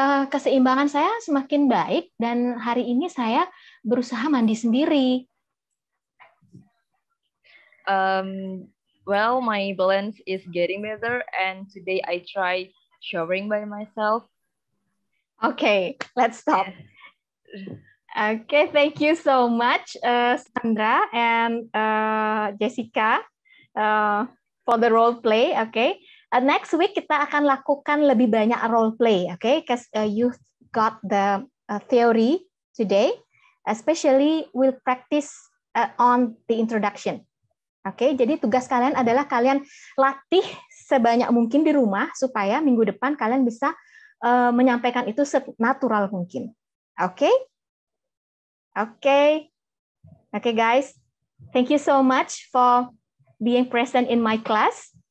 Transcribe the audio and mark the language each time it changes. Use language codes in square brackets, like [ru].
[id] Keseimbangan saya semakin baik dan hari ini saya berusaha mandi sendiri. [en] Well, my balance is getting better and today I tried showering by myself. Okay, let's stop. Okay, thank you so much, Sandra and Jessica, for the role play. Okay, next week [id] kita akan lakukan lebih banyak role play. [en] Okay, because you got the theory today. Especially we'll practice on the introduction. [id] Oke, jadi tugas kalian adalah kalian latih sebanyak mungkin di rumah supaya minggu depan kalian bisa menyampaikan itu senatural mungkin. Oke? [en] Oke, guys. Thank you so much for being present in my class.